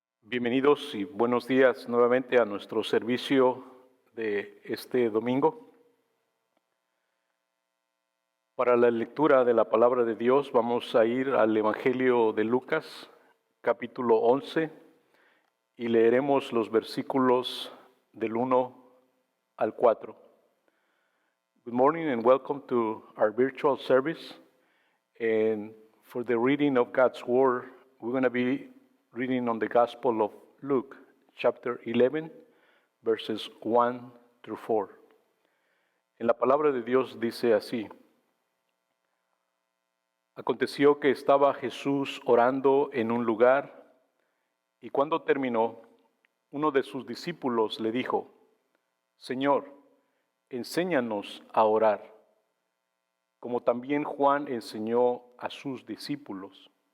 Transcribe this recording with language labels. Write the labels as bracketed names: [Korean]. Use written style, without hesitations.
[Spanish] Bienvenidos y buenos días nuevamente a nuestro servicio de este domingo. Para la lectura de la palabra de Dios vamos a ir al Evangelio de Lucas, capítulo 11, y leeremos los versículos del 1 al 4. [English] Good morning and welcome to our virtual service. And for the reading of God's Word, we're going to be reading on the Gospel of Luke, chapter 11, verses 1 through 4. [Spanish] En la palabra de Dios dice así: Aconteció que estaba Jesús orando en un lugar, y cuando terminó, uno de sus discípulos le dijo: Señor, enséñanos a orar, como también Juan enseñó a sus discípulos.